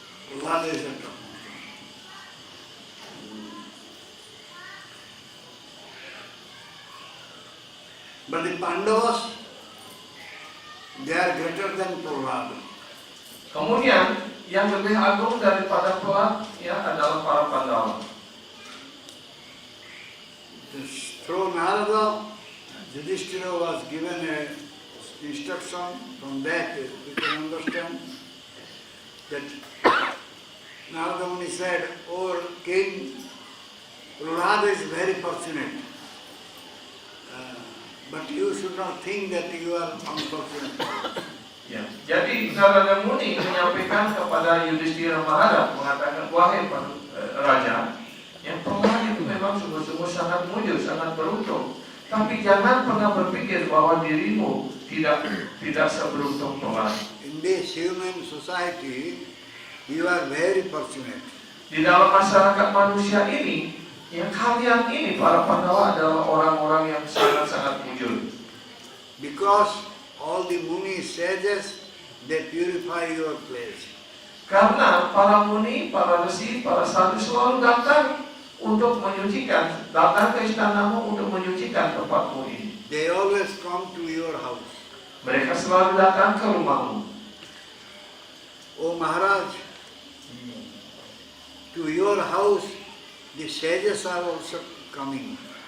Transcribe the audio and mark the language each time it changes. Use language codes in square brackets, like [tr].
[en] Prahlada is the topmost one. But the Pandavas, they are greater than Prahlada. [id] Kemudian yang lebih agung daripada Prahlada adalah para Pandawa. [en] Through Narada, Yudhishthira was given an instruction. From that we can understand that Narada Muni said, "O king, Prahlada is very fortunate. But you should not think that you are unfortunate." [id] Ya. Jadi Narada Muni menyampaikan kepada Yudhishthira Maharaj, mengatakan, "Wahai raja, yang Prahlada itu memang sungguh-sungguh sangat mulia, sangat beruntung. Tapi jangan pernah berpikir bahwa dirimu tidak seberuntung Prahlada. [en] In this human society, you are very fortunate. [id] Di dalam masyarakat manusia ini, yang kalian ini para Pandawa adalah orang-orang yang sangat-sangat mujur. [en] Because all the muni sages, they purify your place. [id] Karena para muni, para resi, para sadhu selalu datang untuk menyucikan, datang ke istanamu untuk menyucikan tempatmu ini. [en] They always come to your house. [id] Mereka selalu datang ke rumahmu. [en] O Maharaj, to your house, the sages are also coming.